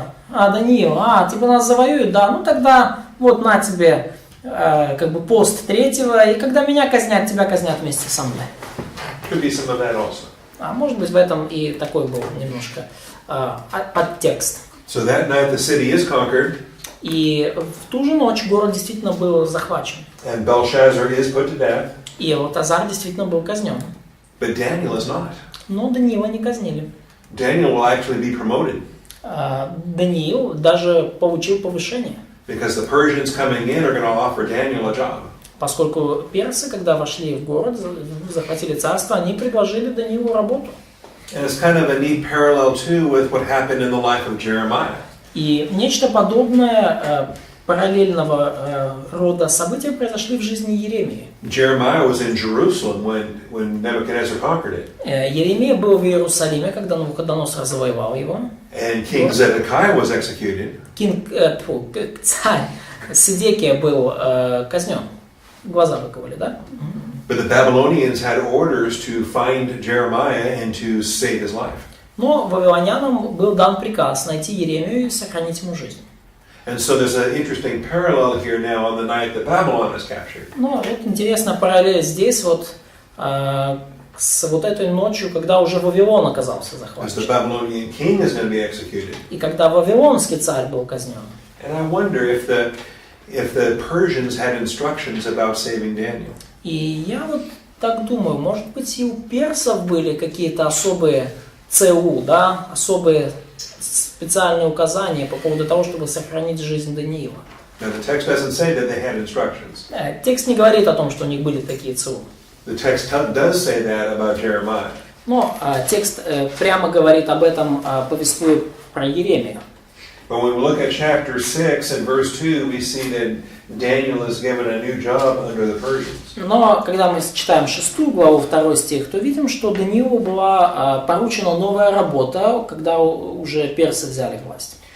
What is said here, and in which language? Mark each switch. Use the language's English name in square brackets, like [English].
[Russian] Даниил, нас завоюют, да, тогда вот на тебе как бы пост третьего, и когда меня казнят, тебя казнят вместе со мной. [English] Could be some of that also. [Russian] Может быть, в этом и такой был немножко подтекст. [English] So that night the city is conquered. [Russian] И в ту же ночь город действительно был захвачен. [English] And Belshazzar is put to death. [Russian] И Валтазар действительно был казнен. [English] But Daniel is not. [Russian] Но Даниила не казнили. [English] Daniel will actually be promoted. [Russian] Даниил даже получил повышение. [English] Because the Persians coming in are going to offer Daniel a job. [Russian] Поскольку персы, когда вошли в город, захватили царство, они предложили Даниилу работу. [English] And it's kind of a neat parallel too with what happened in the life of Jeremiah. [Russian] И нечто подобное параллельного рода события произошли в жизни Иеремии. [English] Jeremiah was in Jerusalem when Nebuchadnezzar conquered it. [Russian] Иеремия был в Иерусалиме, когда Навуходоносор завоевал его. [English] And King Zedekiah was executed. [Russian] Царь Седекия был казнен. Глаза выковали, да? [English] But the Babylonians had orders to find Jeremiah and to save his life. [Russian] Но вавилонянам был дан приказ найти Иеремию и сохранить ему жизнь. [English] And so there's an interesting parallel here now on the night that Babylon is captured. [Russian] Ну, вот интересная параллель здесь вот с вот этой ночью, когда уже Вавилон оказался [English] As the [Russian] захвачен. [English] Babylonian king is going to be executed. [Russian] И когда вавилонский царь был казнен. [English] And I wonder if the Persians had instructions about saving Daniel. [Russian] И я вот так думаю, может быть и у персов были какие-то особые ЦУ, да, особые специальные указания по поводу того, чтобы сохранить жизнь Даниила. [English] Now the text doesn't say that they had instructions. [Russian] Текст не говорит о том, что у них были такие ЦУ. [English] The text does say that about Jeremiah. [Russian] Но текст прямо говорит об этом, повествуя про Иеремию. [English] But when we look at chapter 6 and verse 2, we see that Daniel is given a new job under the Persians. [Russian] Но когда мы читаем 6 главу, 2 стих, то видим, что Даниилу была поручена новая работа, когда уже персы взяли власть.